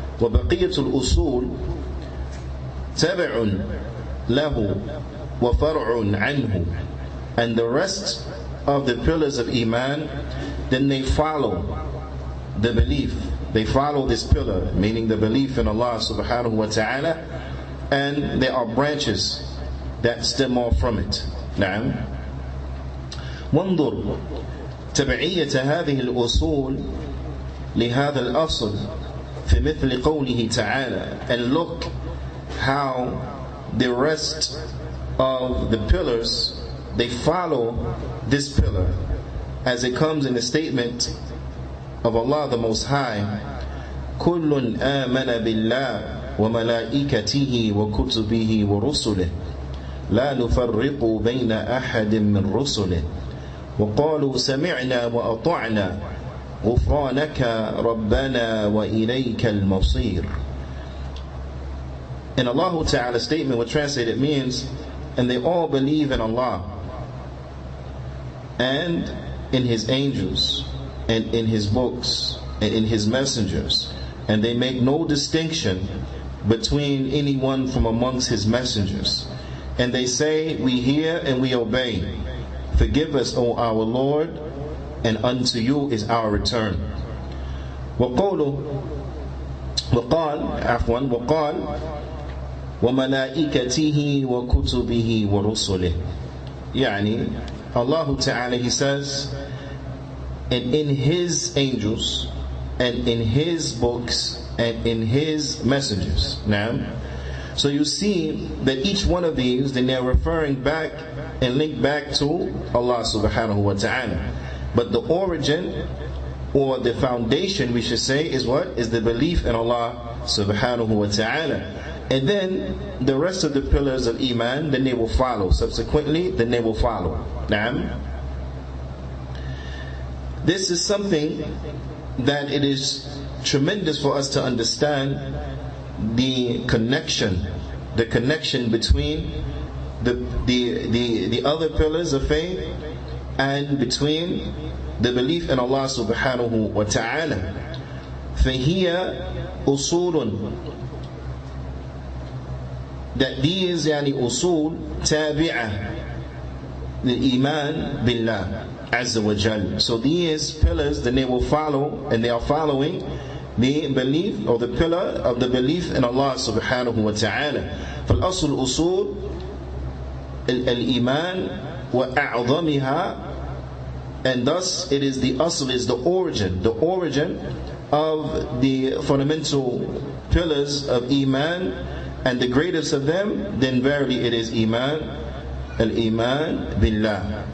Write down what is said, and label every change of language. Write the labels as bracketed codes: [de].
[ar] وبقية الأصول تبع له وفرع عنه, [en] and the rest of the pillars of Iman, then they follow the belief, they follow this pillar, meaning the belief in Allah subhanahu wa ta'ala, and there are branches that stem off from it. [ar] نعم. وانظر تبعية هذه الأصول لهذا الأصل في مثل قوله تعالى, [en] and look how the rest of the pillars, they follow this pillar, as it comes in the statement of Allah the Most High, [ar] كل آمن بالله وملائكته وكتبه ورسله لا نفرق بين أحد من رسله وقالوا سمعنا وأطعنا غفرانك ربنا وإليك المصير. [en] In Allah Ta'ala's statement, what translated means, and they all believe in Allah and in His angels and in His books and in His messengers, and they make no distinction between anyone from amongst His messengers, and they say, we hear and we obey. Forgive us, O our Lord, and unto you is our return. [ar] وقال وملائكته وكتبه ورسله. [en] يعني Allah Ta'ala, He says, and in His angels and in His books and in His messengers. Now, so you see that each one of these, then they're referring back and linked back to Allah subhanahu wa ta'ala. But the origin, or the foundation we should say, is what? Is the belief in Allah subhanahu wa ta'ala. And then the rest of the pillars of Iman, then they will follow. Subsequently, then they will follow. Naam. This is something that it is tremendous for us to understand the connection between the other pillars of faith and between the belief in Allah subhanahu wa ta'ala. [ar] فهي أصول, [en] that these [ar] usul tabi'ah للإيمان بالله عز وجل. [en] So these pillars, then they will follow, and they are following the belief, or the pillar of the belief in Allah subhanahu wa ta'ala. [ar] فالأصل أصول الإيمان وأعظمها, [en] and thus it is the asl, is the origin of the fundamental pillars of Iman, and the greatest of them, then verily it is Iman, al-Iman billah.